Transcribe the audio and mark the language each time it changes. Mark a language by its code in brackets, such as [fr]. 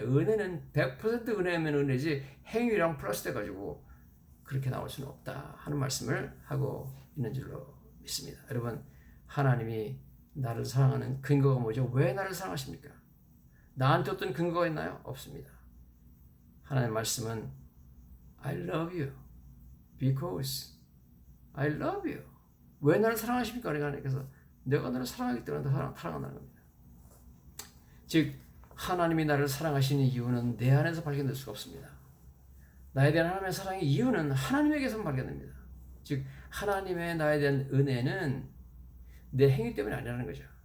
[ko] 은혜는 100% 은혜면 은혜지 행위랑 플러스 돼가지고 그렇게 나올 수는 없다 하는 말씀을 하고 있는 줄로 믿습니다. 여러분, 하나님이 나를 사랑하는 근거가 뭐죠? 왜 나를 사랑하십니까? 나한테 어떤 근거가 있나요? 없습니다. 하나님의 말씀은 [en] I love you because I love you. [ko] 왜 나를 사랑하십니까? 하나님께서 내가 너를 사랑하기 때문에 사랑한다는 겁니다. 즉 하나님이 나를 사랑하시는 이유는 내 안에서 발견될 수가 없습니다. 나에 대한 하나님의 사랑의 이유는 하나님에게서 발견됩니다. 즉 하나님의 나에 대한 은혜는 내 행위 때문이 아니라는 거죠.